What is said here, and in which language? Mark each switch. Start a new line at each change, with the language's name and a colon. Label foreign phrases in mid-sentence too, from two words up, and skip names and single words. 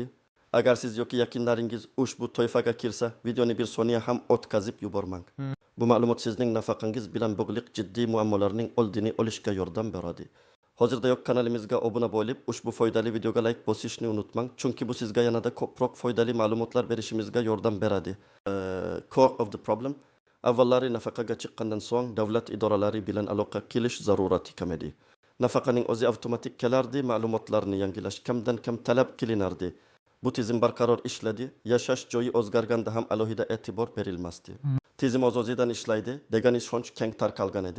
Uzbek: Agar siz yoki yaqinlaringiz ushbu toifaga kirsa, videoni bir soniya ham o'tkazib yubormang. Bu ma'lumot sizning nafaqangiz bilan bog'liq jiddiy muammolarning oldini olishga yordam beradi. Hozirda yo'q kanalimizga obuna bo'lib, ushbu foydali videoga like bosishni unutmang, chunki bu sizga yanada ko'proq foydali ma'lumotlar berishimizga yordam beradi.
English: Core of the problem.
Uzbek: Avvallari nafaqaga chiqqandan so'ng davlat idoralari bilan aloqa qilish zarurati kamedi. Nafaqaning o'zi avtomatik kelardi, ma'lumotlarni yangilash kamdan kam talab qilinardi. Bu tizim barqaror ishladi, yashash joyi o'zgarganda ham alohida e'tibor berilmasdi. Tizim o'z-o'zidan ishlaydi degan ishonch keng tarqalgan edi.